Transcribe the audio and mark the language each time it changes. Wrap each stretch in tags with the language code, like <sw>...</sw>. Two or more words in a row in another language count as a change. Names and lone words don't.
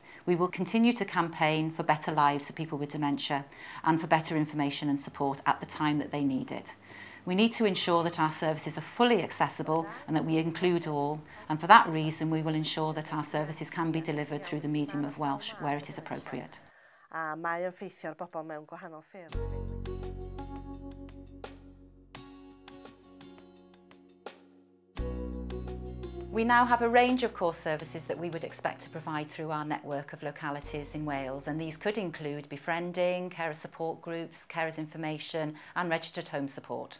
<en>We will continue to campaign for better lives for people with dementia and for better information and support at the time that they need it. We need to ensure that our services are fully accessible and that we include all, and for that reason we will ensure that our services can be delivered through the medium of Welsh where it is appropriate.</en> <cy>A mae o'n ffeithio ar bobl mewn gwahanol ffyrdd.</cy> <en>We now have a range of core services that we would expect to provide through our network of localities in Wales, and these could include befriending, carer support groups, carers information and registered home support.</en>